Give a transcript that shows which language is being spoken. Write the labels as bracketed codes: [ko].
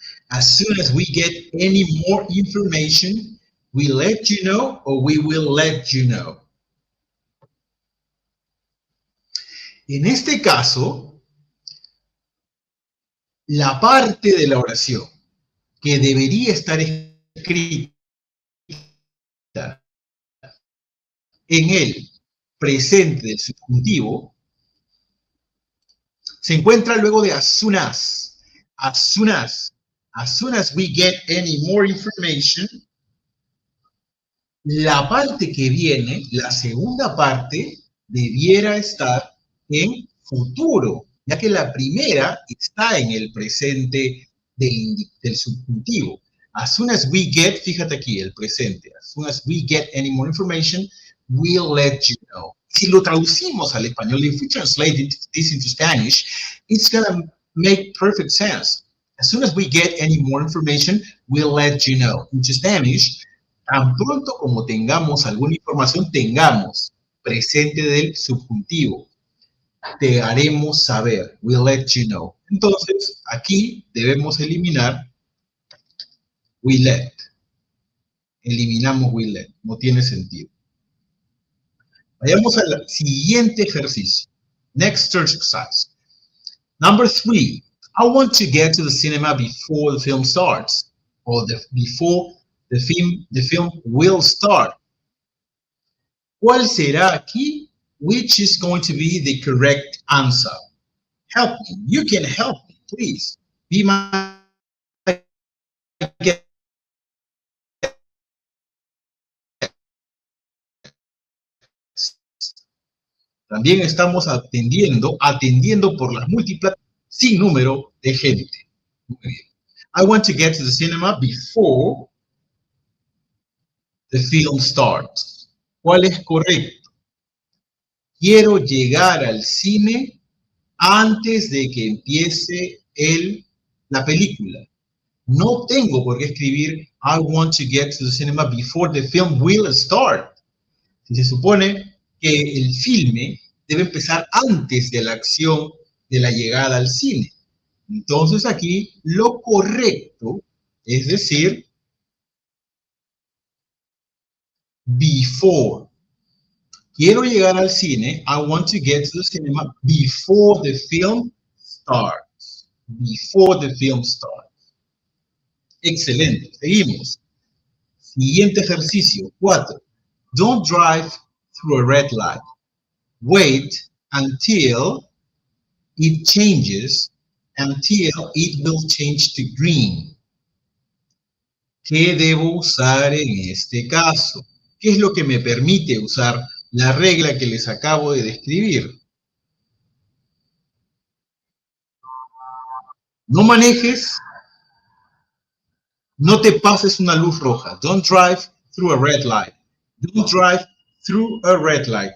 [en] As soon as we get any more information, we let you know or we will let you know. [es] En este caso, la parte de la oración que debería estar escrita en el presente del subjuntivo se encuentra luego de as soon as. [en] As soon as. As soon as we get any more information, [es] la parte que viene, la segunda parte, debiera estar en futuro, ya que la primera está en el presente del subjuntivo. [en] As soon as we get, [es] fíjate aquí, el presente. [en] As soon as we get any more information, we'll let you know. [es] Si lo traducimos al español, [en] if we translate this into Spanish, it's going to make perfect sense. As soon as we get any more information, we'll let you know. Into Spanish, [es] tan pronto como tengamos alguna información, tengamos presente del subjuntivo. Te haremos saber. [en] We'll let you know. [es] Entonces, aquí debemos eliminar [en] we let. [es] Eliminamos [en] we let. [es] No tiene sentido. Vayamos al siguiente ejercicio. [en] Next exercise. Number 3. I want to get to the cinema before the film starts. Or before the film will start. [es] ¿Cuál será aquí? [en] Which is going to be the correct answer? Help me. You can help me, please. Be my guest. [es] También estamos atendiendo por las múltiples sin número de gente. Muy bien. [en] I want to get to the cinema before the film starts. [es] ¿Cuál es correcto? Quiero llegar al cine antes de que empiece la película. No tengo por qué escribir [en] I want to get to the cinema before the film will start. [es] Si se supone que el filme debe empezar antes de la acción de la llegada al cine. Entonces aquí lo correcto es decir before. Quiero llegar al cine. [en] I want to get to the cinema before the film starts. Before the film starts. [es] Excelente. Seguimos. Siguiente ejercicio. 4. [en] Don't drive through a red light. Wait until it changes, until it will change to green. [es] ¿Qué debo usar en este caso? ¿Qué es lo que me permite usar la regla que les acabo de describir? No manejes, no te pases una luz roja. [en] Don't drive through a red light. Don't drive through a red light.